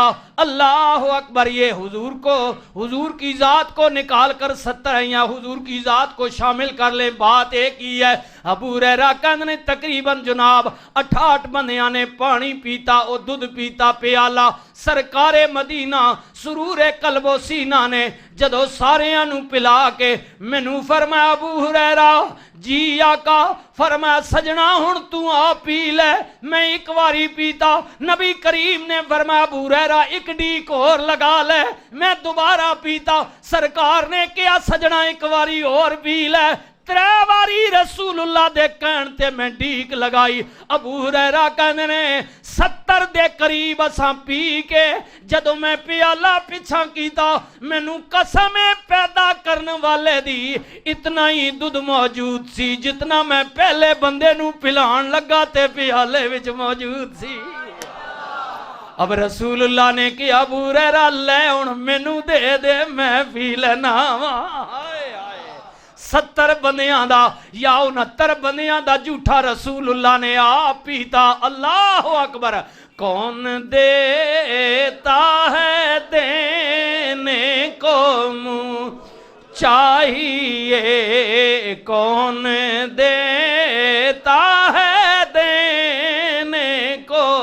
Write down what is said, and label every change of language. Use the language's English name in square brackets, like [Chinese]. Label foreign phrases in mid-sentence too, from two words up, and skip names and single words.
[Urdu] اللہ اکبر یہ حضور کی ذات کو نکال کر 70 یا حضور کی ذات کو شامل کر لیں بات ایک ہی ہے [Punjabi] ابو ہریرہ کہندے نے تقریباً جناب 68 بندیاں نے پانی پیتا او دودھ پیتا پیالہ سرکار مدینہ سرور قلب و سینہ نے جدو ساریاں نو پلا کے مینوں فرمایا ابو ہریرہ جی آقا فرمایا سجنا ہن تو آ پی لے میں ایک واری پیتا نبی کریم نے فرمایا ابو ہریرہ ایک ڈیک اور لگا لے میں دوبارہ پیتا سرکار نے کیا سجنا ایک واری اور پی لے 3 واری رسول اللہ دے کہن تے میں ڈیک لگائی ابو ہریرہ کہندے نے 70 دے قریب اساں پی کے جدو میں پیالہ پیچھا کیتا مینوں قسم پیدا کرن والے دی اتنا ہی دودھ موجود سی جتنا میں پہلے بندے نو پلان لگا تے پیالے وچ موجود سی اب رسول اللہ نے کہا ابو ہریرہ لے ہن مینوں دے دے میں پی لینا وا 70 بندیاں دا یا 69 بندیاں دا جھوٹا رسول اللہ نے آپ پیتا اللہ اکبر [Urdu] کون دیتا ہے دینے کو منہ چاہیے کون دیتا ہے دینے کو